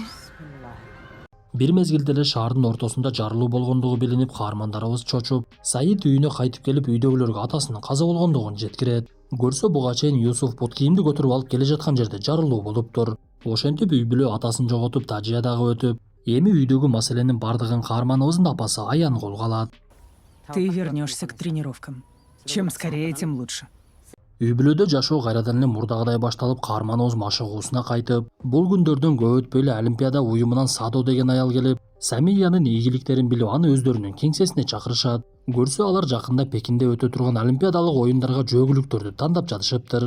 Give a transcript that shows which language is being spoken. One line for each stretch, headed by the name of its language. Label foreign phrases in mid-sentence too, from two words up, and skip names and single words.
Kyrgyz: Бир мезгилде эле шаардын ортосунда жарылуу болгондугу билинип, каармандарыбыз чочуп, Саид үйүнө кайтып келип үйдөгүлөргө атасынын каза болгондугун жеткирет. Көрсө буга чейин Юсуф бут кийимди көтөрүп алып келе жаткан жерде жарылуу болуптур. Ошентип үй бүлө атасын жоготуп, тажыя дагы өтүп, эми үйдөгү маселенин бардыгын каарманыбыздын апасы Аян колго алат.
Russian: Ты вернешься к тренировкам. Чем скорее, тем лучше.
Kyrgyz: Үй бүлөдө жашоо кайрадан эле мурдагыдай башталып, каарманыбыз машыгуусуна кайтып, бул күндөрдөн көп өтпөй эле Олимпиада уюмунан Садо деген аял келип, Самиянын ийгиликтерин билип, аны өздөрүнүн кеңсесине чакырышат. Көрсө алар жакында Пекинде өтө турган Олимпиадалык оюндарга жөөгүлүктөрдү тандап жатышыптыр.